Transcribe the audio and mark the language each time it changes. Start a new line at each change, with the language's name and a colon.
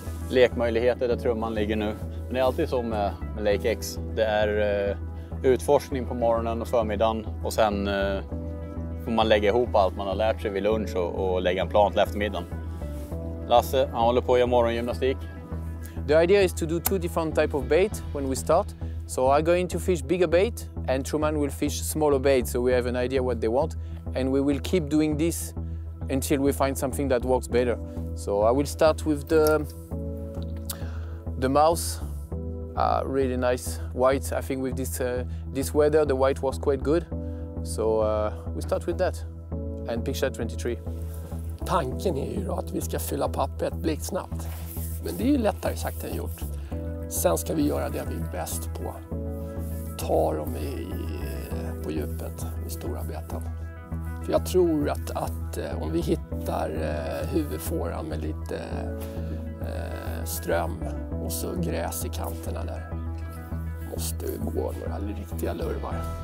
Swedish: Lekmöjligheter där trumman ligger nu. Men det är alltid så med Lake X. Det är utforskning på morgonen och förmiddagen. Och sen får man lägga ihop allt man har lärt sig vid lunch och lägga en plan till eftermiddagen. Lasse, han håller på att göra morgongymnastik.
English: The idea is to do 2 different types of bait when we start. So I'm going to fish bigger bait and Truman will fish smaller bait, so we have an idea what they want. And we will keep doing this until we find something that works better. So I will start with the mouse. Really nice white. I think with this weather the white was quite good. So we start with that and picture 23.
Swedish: Tanken är ju då att vi ska fylla pappret blixtsnabbt. Men det är ju lättare sagt än gjort. Sen ska vi göra det vi är bäst på. Ta dem på djupet med stora beten. För jag tror att om vi hittar huvudfåran med lite ström och så gräs i kanterna där, måste vi gå några riktiga lurvar.